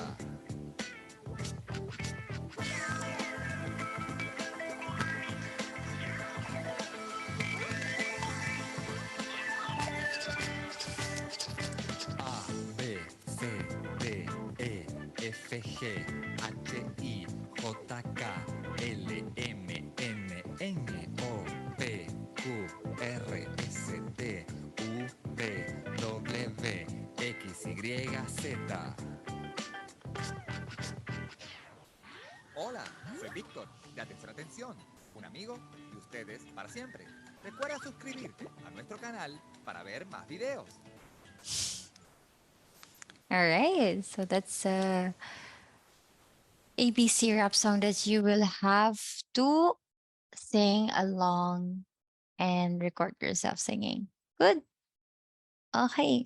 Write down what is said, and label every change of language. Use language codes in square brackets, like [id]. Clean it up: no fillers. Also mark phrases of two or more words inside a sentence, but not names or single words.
[en] A, B, C, D, E, F, G, H, I, J, K, L, M, N, N, O, P, Q, R, S, T, U, V, W, X, Y, Z. [es] Hola, soy Víctor, de Atención Atención, un amigo de ustedes para siempre. Recuerda suscribirte a nuestro canal para ver más videos. [en] All right. So that's a ABC rap song that you will have to sing along and record yourself singing. Good. Okay.